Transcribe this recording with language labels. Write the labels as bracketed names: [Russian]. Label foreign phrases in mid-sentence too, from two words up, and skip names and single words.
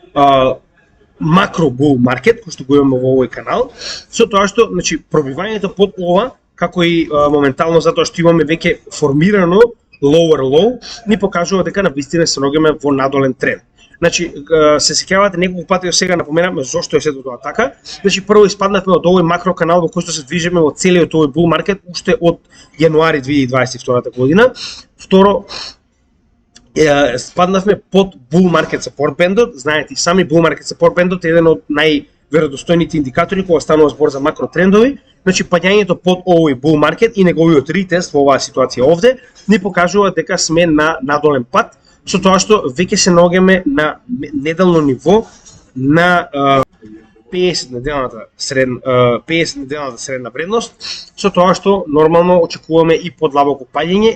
[Macedonian] макро бул маркет кој што го имаме во овој канал, со тоа што значи пробивањето под ова, како и моментално затоа што имаме веќе формирано [English] lower low, [Macedonian] ни покажува дека навистина се наоѓаме во надолен тренд. Значи, се сеќавате неколку пати до сега напоменавме зошто е сето тоа така. Значи, прво испаднавме од овој макро канал во кој што се движиме во целиот овој бул маркет уште од јануари 2022 година. Второ, спаднавме под [English] bull market support band- [Macedonian] от. Знаете, сами [English] bull market support band- [Macedonian] от е еден од најверодостојните индикатори кога станува збор за макро трендови. Значи, падањето под овој [English] bull market [Macedonian] и неговиот ретест во оваа ситуација овде ни покажува дека сме на надолен пат, со тоа што веќе се наоѓаме на неделно ниво на 50 неделната средна вредност, со тоа што нормално очекуваме и подлабоко паѓање.